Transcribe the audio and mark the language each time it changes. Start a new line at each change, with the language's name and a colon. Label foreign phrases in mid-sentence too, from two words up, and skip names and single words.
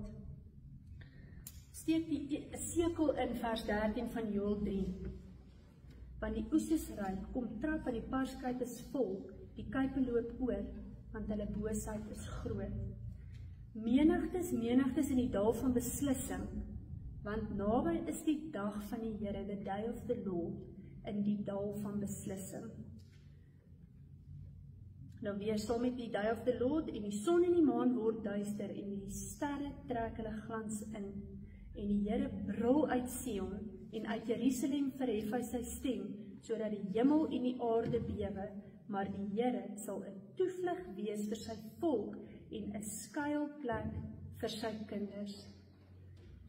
Afrikaans: Steek die sekel in vers 13 van Joël 3. Want die oes is ryk, kom trap en die parskuip is vol, die kuipe loop oor, want hulle boosheid is groot. Menigtes in die dal van beslissing, want naby is die dag van die Here,
English: the day of the Lord,
Afrikaans: in die dal van beslissing. Nou weer saam met die
English: day of the Lord,
Afrikaans: en die son en die maan word duister, en die sterre trek hulle glans in, en die Here brul uit Sion, en uit Jerusalem verhef hy sy stem, sodat die hemel en die aarde bewe, maar die Here sal 'n toevlug wees vir sy volk, en 'n skuilplek vir sy kinders.